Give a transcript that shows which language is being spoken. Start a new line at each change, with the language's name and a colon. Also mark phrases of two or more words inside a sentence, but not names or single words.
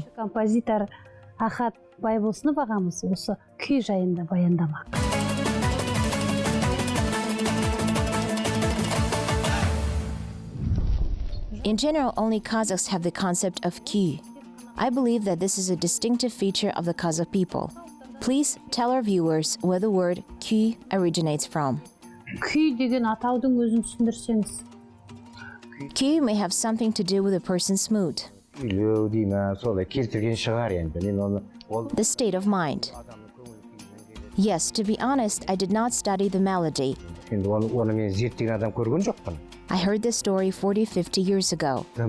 Kazakh: Композитор Akhat Baibosynov ағамыз осы күй жайында баяндамақ.
English: In general, only Kazakhs have the concept of cue. I believe that this is a distinctive feature of the Kazakh people. Please tell our viewers where the word cue originates from.
Kazakh: Күй деген атаудың өзін түсіндірсеңіз.
English: Cue may have something to do with a person's mood, the state of mind. Yes, to be honest, I did not study the melody. I heard this story 40-50 years ago.